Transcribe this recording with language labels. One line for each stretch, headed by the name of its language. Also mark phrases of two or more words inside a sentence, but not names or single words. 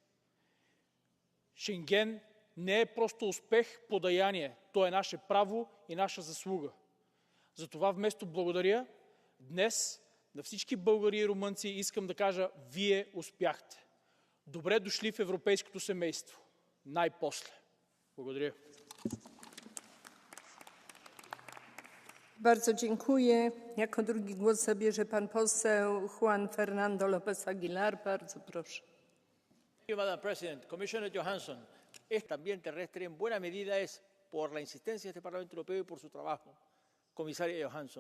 Bulgarian: Шенген не е просто успех, подаяние. То е наше право и наша заслуга. Затова вместо благодаря, днес на всички българи и румънци искам да кажа: вие успяхте. Добре дошли в европейското семейство. Най-после. Благодаря.
Polish: Bardzo dziękuję. Jako drugi głos zabierze pan poseł Juan Fernando López Aguilar. Bardzo proszę.
English: Madam President, Commissioner Johansson,
Spanish: también terrestre en buena medida es por la insistencia de este Parlamento Europeo y por su trabajo, comisaria Johansson,